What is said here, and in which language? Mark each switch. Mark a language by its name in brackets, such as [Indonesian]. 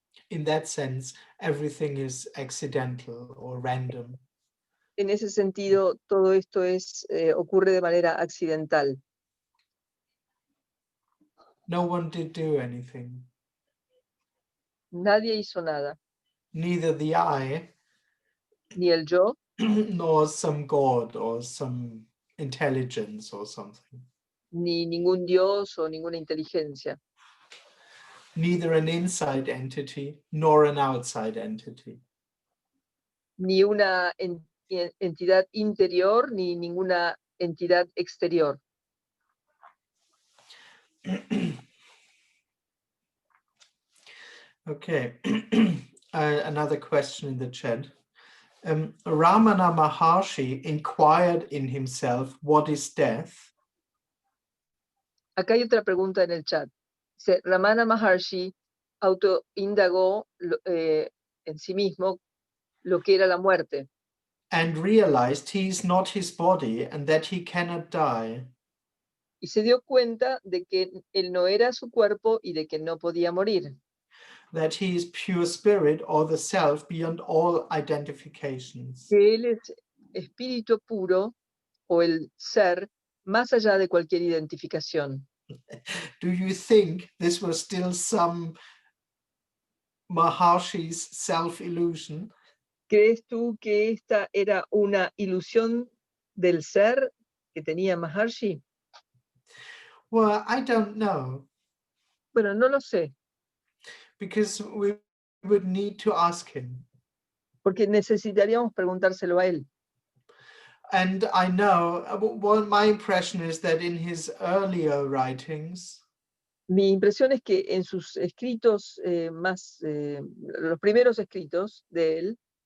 [English] In that sense, everything is accidental or random. [Spanish] En ese sentido, todo esto ocurre de manera accidental. [English] No one did do anything. [Spanish] Nadie hizo nada, [English] Neither the I, [Spanish] ni el yo, [English] nor some God or some intelligence or something. [Spanish] ni ningún dios o ninguna inteligencia, [English] Neither an inside entity nor an outside entity. [Spanish] ni una entidad interior, ni ninguna entidad exterior. [English] Okay, another question in the chat. Ramana Maharshi inquired in himself, what is death? [Spanish] Acá hay otra pregunta en el chat. Dice, Ramana Maharshi autoindagó en sí mismo lo que era la muerte [English] And realized he is not his body and that he cannot die. [Spanish] y se dio cuenta de que él no era su cuerpo y de que no podía morir. [English] that he is pure spirit or the self beyond all identifications. [Spanish] que él es espíritu puro o el ser más allá de cualquier identificación. [English] Do you think this was still some Maharshi's self-illusion? [Spanish] ¿Crees tú que esta era una ilusión del ser que tenía Maharshi? [English] Well, I don't know, [Spanish] Bueno, no lo sé, [English] because we would need to ask him. [Spanish] porque necesitaríamos preguntárselo a él. [English] And I know, well, my impression is that in his earlier writings, [Spanish] Mi impresión es que en sus escritos los primeros escritos de él,